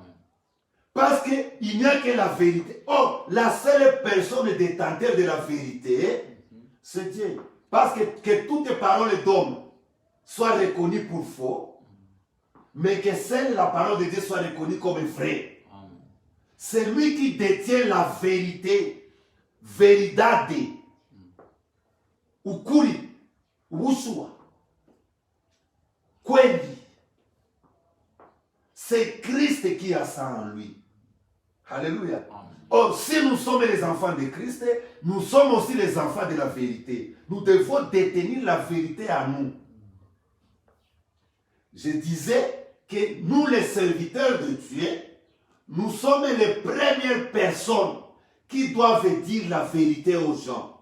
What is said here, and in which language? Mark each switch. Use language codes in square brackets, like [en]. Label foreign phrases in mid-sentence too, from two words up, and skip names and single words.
[fr] Parce qu'il n'y a que la vérité. Oh, la seule personne détenteur de la vérité, c'est Dieu. Parce que toutes les paroles d'homme soient reconnues pour faux, mais que seule la parole de Dieu soit reconnue comme vraie. C'est lui qui détient la vérité. [pt] Veridade. Ukuri. [sw] Ushua. Kweli. [fr] C'est Christ qui a ça en lui. Alléluia. Or, si nous sommes les enfants de Christ, nous sommes aussi les enfants de la vérité. Nous devons détenir la vérité à nous. Je disais que nous, les serviteurs de Dieu, nous sommes les premières personnes qui doivent dire la vérité aux gens.